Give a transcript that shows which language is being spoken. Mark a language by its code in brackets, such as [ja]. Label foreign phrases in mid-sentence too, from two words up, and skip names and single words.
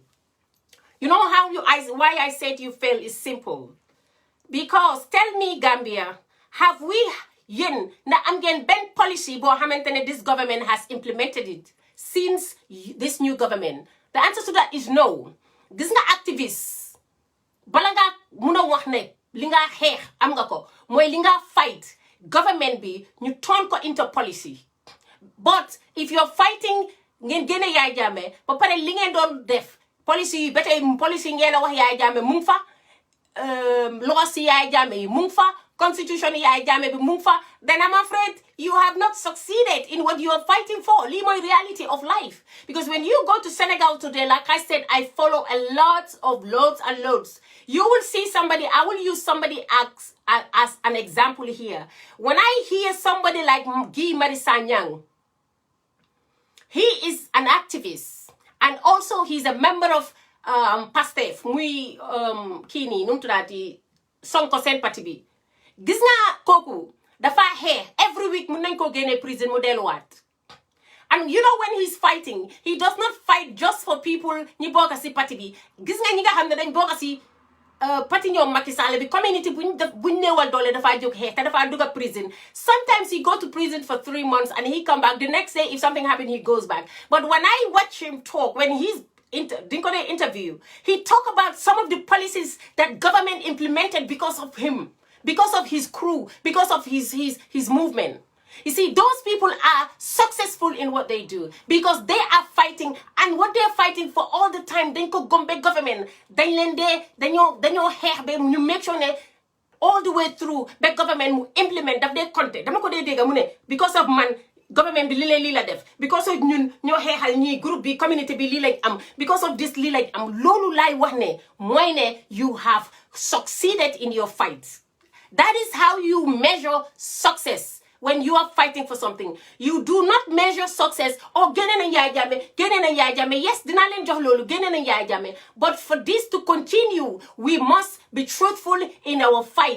[en] You know why I said you fail is simple. Because tell me, Gambia, have we I'm getting bent policy, but this government has implemented it since this new government? The answer to that is no. [wo] Gis nga activists bala nga muna wax ne li nga xeex am nga ko mooy li nga [en] fight government [wo] bi ñu turn ko [en] into policy. But if you're fighting [wo] ngeen gëna Yaay Jammeh ba pare li ngeen doon def policy ba tey policy ngeen a wax Yaay Jammeh mu ngi fa laws Yaay Jammeh yi mu ngi fa constitution Yaay Jammeh bi mu ngi fa, [en] then I'm afraid you have not succeeded in what you are fighting for. [wo] Li moy [en] reality of life. Because when you go to Senegal today, like I said, I follow loads and loads. You will see somebody, I will use somebody as an example here. When I hear somebody like Guy Marius Sagna, he is an activist, and also he's a member of PASTEF, [wo] muy kini numtudati Sonko Sen Parti bi. Gis nga koku dafa hair [en] every week [wo] mun nañ ko génne prison mu delluwaat. [en] And you know, when he's fighting, he does not fight just for people [wo] ñi bokk ci parti bi. Gis nga ñi nga xam ne dañ bokk ci parti ñoom Macky Sall bi community buñ néewal doole dafa jóg xeex te dafa dugg prison. [en] Sometimes he go to prison for 3 months and he come back. The next day, if something happened, he goes back. But when I watch him talk, when he's interview, he talk about some of the policies that government implemented because of him, because of his crew, because of his movement. You see, those people are successful in what they do because they are fighting, and what they're fighting for all the time, they go Gombe government, then you make sure that all the way through the government will implement that content. Because of [wo] man, government be lila def, [en] because of [wo] ñun ñoo xéxal ñi groupe bi community bi li lañ am, [en] because of this [wo] li lañ am, lolu lay wax ne moy ne [en] you have succeeded in your fight. That is how you measure success when you are fighting for something. You do not measure success, oh, yes, but for this to continue, we must be truthful in our fight.